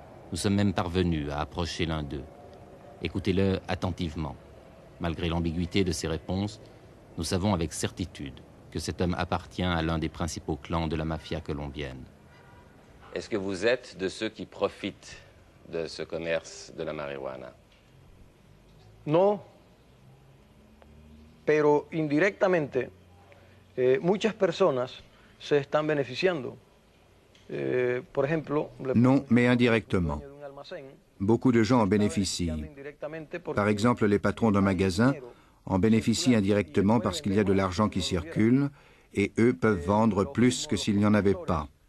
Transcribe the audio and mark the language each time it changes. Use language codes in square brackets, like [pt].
[fr] Nous sommes même parvenus à approcher l'un d'eux. Écoutez-le attentivement. Malgré l'ambiguïté de ses réponses, nous savons avec certitude que cet homme appartient à l'un des principaux clans de la mafia colombienne. Est-ce que vous êtes de ceux qui profitent de ce commerce de la marijuana? [es] No, pero indirectamente muchas personas se están beneficiando. Por ejemplo, [fr] non, mais indirectement. Beaucoup de gens en bénéficient. Par exemple, les patrons d'un magasin en bénéficient indirectement parce qu'il y a de l'argent qui circule et eux peuvent vendre plus que s'il n'y en avait pas.